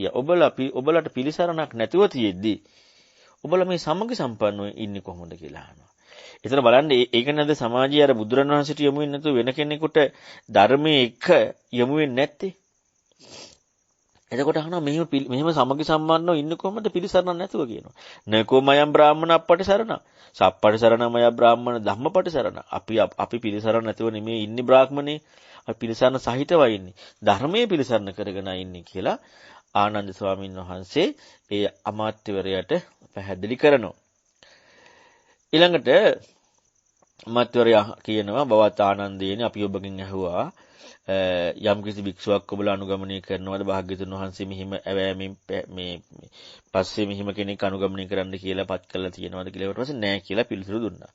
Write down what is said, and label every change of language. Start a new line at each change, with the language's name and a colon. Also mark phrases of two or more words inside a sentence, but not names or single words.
Sinhala: ඔබලට පිළිසරණක් නැතුව තියෙද්දි ඔබලා මේ සමගි සම්පන්නව ඉන්නේ කොහොමද කියලා අහනවා. එතන බලන්න ඒක නේද සමාජයේ අර බුදුරණවහන්සේට යමු වෙන්නේ නැතුව වෙන කෙනෙකුට ධර්මයේ එක යමු වෙන්නේ නැත්තේ. එතකොට අහනවා මෙහෙම සමගි සම්බන්ධව ඉන්න කොහොමද පිළිසරණ නැතුව කියනවා.
Pali: නකෝ මයම් බ්‍රාහ්මණ අප්පටි සරණ. සප්පටි සරණ මය බ්‍රාහ්මණ ධම්මපටි සරණ.
Sinhala: අපි පිළිසරණ නැතුව නෙමෙයි ඉන්නේ බ්‍රාහ්මණේ. අපි පිළිසරණ සහිතවයි ඉන්නේ. ධර්මයේ පිළිසරණ කරගෙන ඉන්නේ කියලා ආනන්ද ස්වාමීන් වහන්සේ ඒ අමාත්‍යවරයාට පැහැදිලි කරනවා. ඊළඟට අමාත්‍යවරයා කියනවා බවත් ආනන්දේනි අපි ඔබගෙන් ඇහුවා යම් කිසි භික්ෂුවක් ඔබලා අනුගමනය කරනවාද භාග්‍යතුන් වහන්සේ මෙහිම ඇවෑමෙන් මේ පස්සේ මෙහිම කෙනෙක් අනුගමනය කරන්න කියලා පත් කළා තියෙනවාද කියලා ඊට පස්සේ නෑ කියලා පිළිතුරු දුන්නා.